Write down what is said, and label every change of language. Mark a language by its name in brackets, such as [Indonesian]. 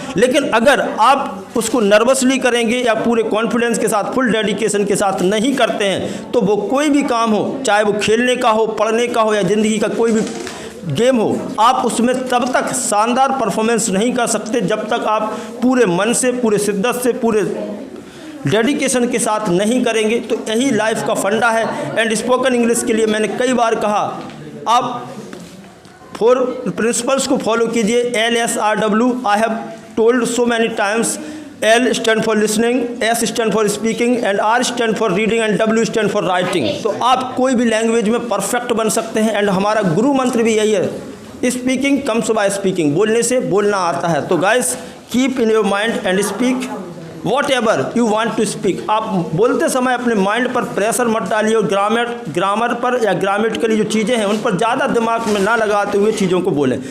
[Hindi] लेकिन अगर आप उसको नर्वसली करेंगे या पूरे कॉन्फिडेंस के साथ, फुल डेडिकेशन के साथ नहीं करते हैं, तो वो कोई भी काम हो, चाहे वो खेलने का हो, पढ़ने का हो या ज़िंदगी का कोई भी गेम हो, आप उसमें तब तक शानदार परफॉर्मेंस नहीं कर सकते जब तक आप पूरे मन से, पूरे शिद्दत से, पूरे डेडिकेशन के साथ नहीं करेंगे। तो यही लाइफ का फंडा है। [English] and spoken English [Hindi] के लिए मैंने कई बार कहा, आप 4 प्रिंसिपल्स को फॉलो कीजिए। [English] LSRW, I have told so many times. L stand for listening, S stand for speaking, and R stand for reading, and W stand for writing। [Hindi] तो आप कोई भी लैंग्वेज में परफेक्ट बन सकते हैं। एंड हमारा गुरु मंत्र भी यही है, [English] speaking comes by speaking, [Hindi] बोलने से बोलना आता है। [English] तो guys, keep in your mind and speak whatever you want to speak. [Hindi] आप बोलते समय अपने माइंड पर प्रेशर मत डालिए, और ग्रामर पर या ग्रामेटिकली जो चीज़ें हैं उन पर ज़्यादा दिमाग में ना लगाते हुए चीज़ों को बोलें।